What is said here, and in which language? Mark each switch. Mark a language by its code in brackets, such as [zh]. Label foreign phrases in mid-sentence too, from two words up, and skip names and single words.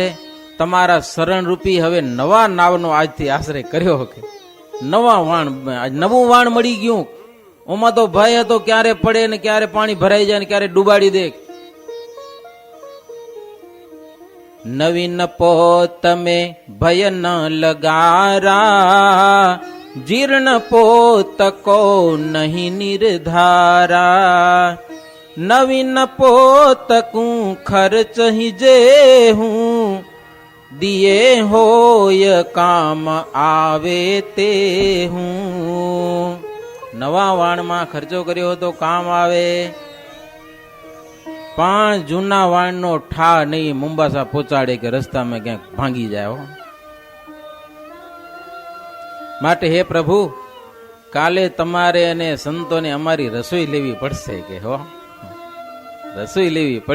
[gu] તમારા શરણરૂપી હવે નવા નાવનો આજથી આશ્રય કર્યો કે નવા વાણ, નવું વાણ મળી ગયું. ઓમાં તો ભય હતો ક્યારે પડે ને ક્યારે પાણી ભરાઈ જાય ને ક્યારે ડૂબાડી દે. [bra] नवीन पोत में भय न लगारा, जीर्ण पोत को नहीं निर्धारा, नवीन पोत कूं खर्च ही जे हूँ, दिए होय काम आवे ते हूँ. [gu] નવા વાણમાં ખર્ચો કર્યો તો કામ આવે, પણ જૂના વાણનો ઠા નહીં મુંબાસા પહોંચાડે કે રસ્તામાં ક્યાંક ભાંગી જાય. માટે હે પ્રભુ, કાલે તમારે અને સંતોને અમારી રસોઈ લેવી પડશે કે હો, રસોઈ લેવી પડે.